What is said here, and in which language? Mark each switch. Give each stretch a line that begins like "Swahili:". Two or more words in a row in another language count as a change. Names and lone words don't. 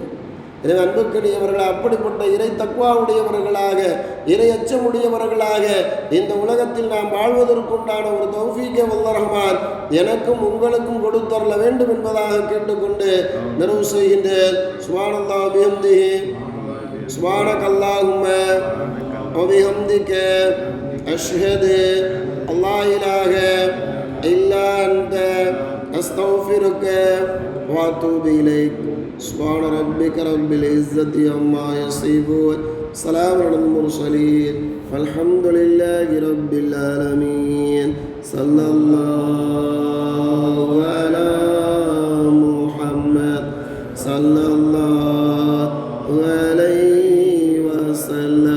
Tamil: எனவே அன்புக்கினியவர்கள் அப்படிப்பட்ட இறை தக்வாவுடையவர்களாக, இறை அச்சமுடையவர்களாக இந்த உலகத்தில் நாம் வாழ்வதற்குண்டான ஒரு தௌஃபீகை வல்ல ரஹ்மான் எனக்கும் உங்களுக்கும் கொடுத்தரல வேண்டும் என்பதாக கேட்டுக்கொண்டு நிறைவு செய்கின்றேன்.
Arabic: سبحان الله وبحمده سبحانك اللهم وبحمدك أشهد أن لا إله إلا أنت أستغفرك وأتوب إليك. سبحان ربك رب العزة عما يصفون، سلام على المرسلين، والحمد لله رب العالمين. صلى الله على محمد صلى الله عليه وسلم.